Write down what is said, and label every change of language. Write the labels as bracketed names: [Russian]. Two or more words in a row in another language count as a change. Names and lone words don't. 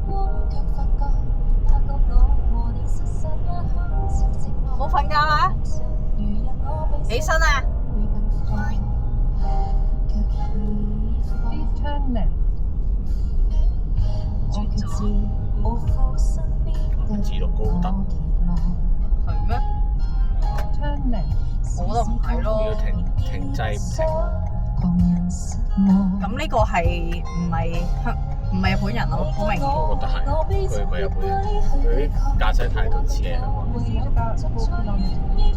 [Cantonese] 冇瞓覺啊！起身啊！ [English] Please turn left. [Cantonese] 自動高德，係咩？ [English] Turn left. [Cantonese] 我覺得唔係要咯。停滯唔停。咁呢個係唔係日本人咯？好明顯。我覺得係，佢唔係日本人，佢駕駛態度似係香港人。 [English] Proceed about 4 kilometers.